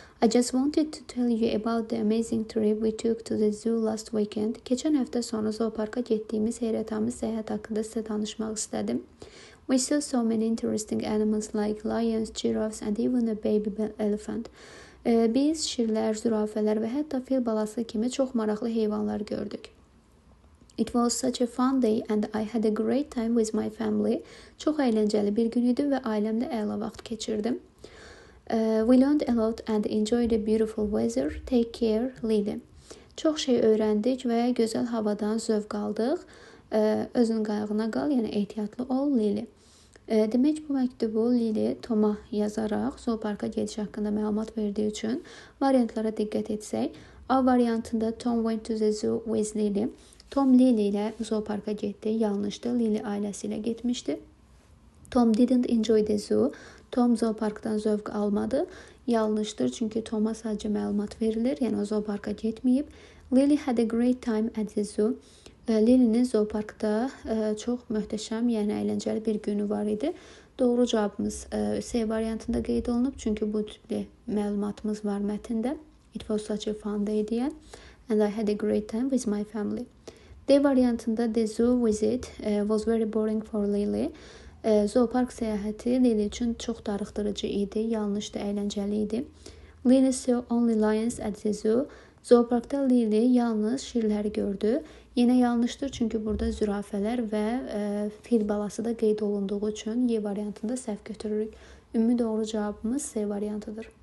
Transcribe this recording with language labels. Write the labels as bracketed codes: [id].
[en] I just wanted to tell you about the amazing trip we took to the zoo last weekend. [az] Keçən həftə sonu zooparka getdiyimiz heyrətamiz səyahət haqqında sizə danışmaq istədim. [en] We saw so many interesting animals like lions, giraffes and even a baby elephant. [az] Biz şirlər, zürafələr və hətta fil balası kimi çox maraqlı heyvanlar gördük. [en] It was such a fun day and I had a great time with my family. [az] Çox əyləncəli bir gün idi və ailəmlə əla vaxt keçirdim. [en] We learned a lot and enjoyed the beautiful weather. Take care, Lily. [az] Çox şey öyrəndik və gözəl havadan zövq aldıq. Özün qayğına qal, yəni ehtiyatlı ol, Lily. Demək bu məktubu Lily Tom'a yazaraq zooparka gediş haqqında məlumat verdiyi üçün variantlara diqqət etsək. A variantında [en] Tom went to the zoo with Lily. [az] Tom Lily ilə zooparka getdi. Yanlışdı. Lily ailəsi ilə getmişdi. [en] Tom didn't enjoy the zoo. [az] Tom zooparkdan zövq almadı. Yanlışdır, çünki Tom'a sadəcə məlumat verilir. Yəni o zooparka getməyib. [en] Lily had a great time at the zoo. [az] Lily'nin zooparkda çox möhtəşəm, yəni əyləncəli bir günü var idi. Doğru cavabımız C variantında qeyd olunub, çünki bu tipli məlumatımız var mətndə. [en] It was such a fun day [az] deyən. [en] And I had a great time with my family. [az] D variantında [en] the zoo visit was very boring for Lily. [az] Zoopark səyahəti Lily üçün çox darıxdırıcı idi. Yanlışdı, əyləncəli idi. [en] Lily saw only lions at the zoo. [az] Zooparkda Lily yalnız şirləri gördü. Yenə yanlışdır, çünki burada zürafələr və fil balası da qeyd olunduğu üçün Y variantında səhv götürürük. Ümumi doğru cavabımız C variantıdır.